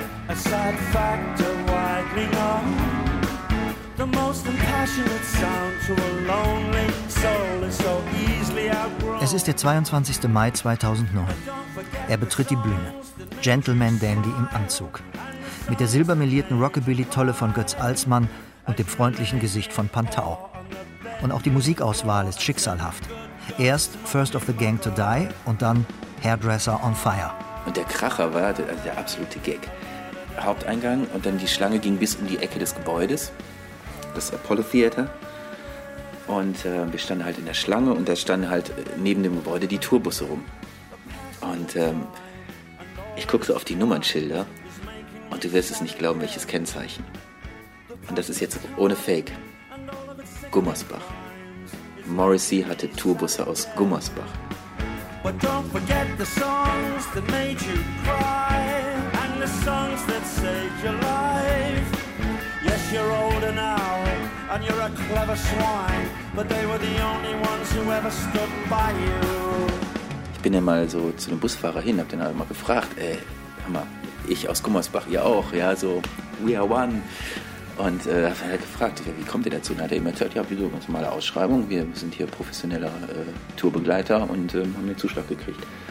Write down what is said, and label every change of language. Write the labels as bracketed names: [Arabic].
[English] A sad factor widely known. The most impassionate sound to a lonely soul is so easily outgrown. [German] Es ist der 22. Mai 2009. Er betritt die Bühne. Gentleman Dandy im Anzug. Mit der silbermelierten Rockabilly-Tolle von Götz Alsmann und dem freundlichen Gesicht von Pantau. Und auch die Musikauswahl ist schicksalhaft. Erst First of the Gang to Die und dann Hairdresser on Fire. Und der Kracher war der absolute Gag. Haupteingang und dann die Schlange ging bis um die Ecke des Gebäudes. Das Apollo Theater. Und wir standen halt in der Schlange und da standen halt neben dem Gebäude die Tourbusse rum. Und ich gucke so auf die Nummernschilder und du wirst es nicht glauben, welches Kennzeichen. Und das ist jetzt ohne Fake. Gummersbach. Morrissey hatte Tourbusse aus Gummersbach. [English] But don't forget the songs that made you cry and the songs that saved your life. Yes, you're older now and you're a clever swine, but they were the only ones who ever stood by you. [German] Ich bin ja mal so zu dem Busfahrer hin, hab den halt mal gefragt, ey, hör mal, ich aus Gummersbach, ihr auch, ja, so, [English] we are one. [German] Und da hat er gefragt, wie kommt ihr dazu? Und hat er immer gesagt, ja, wieso, ganz normale Ausschreibung. Wir sind hier professioneller Tourbegleiter und haben den Zuschlag gekriegt.